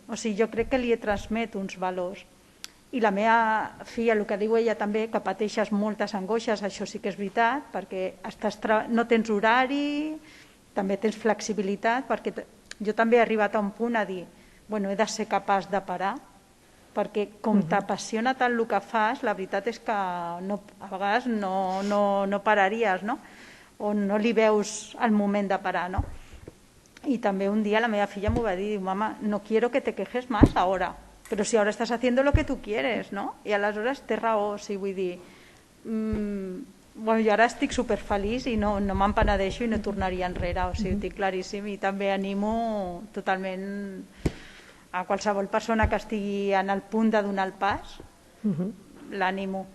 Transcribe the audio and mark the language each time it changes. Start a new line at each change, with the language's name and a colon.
Catalan: O sigui, jo crec que li he transmet uns valors. I la meva filla, el que diu ella també, que pateixes moltes angoixes, això sí que és veritat, perquè no tens horari, també tens flexibilitat, perquè jo també he arribat a un punt a dir, bueno, he de ser capaç de parar, perquè com t'apassiona tant el que fas, la veritat és que a vegades no pararies, no? O no li veus el moment de parar, no?
Spanish: Y también un día la media filla me va a decir, mamá, no quiero que te quejes más ahora, pero si ahora estás haciendo lo que tú quieres, no?
Catalan: I aleshores té raó, o sigui, vull dir, bueno, jo ara estic superfeliç i no me'n penedeixo i no tornaria enrere, o sigui, ho tinc claríssim, i també animo totalment a qualsevol persona que estigui en el punt de donar el pas, l'ànimo.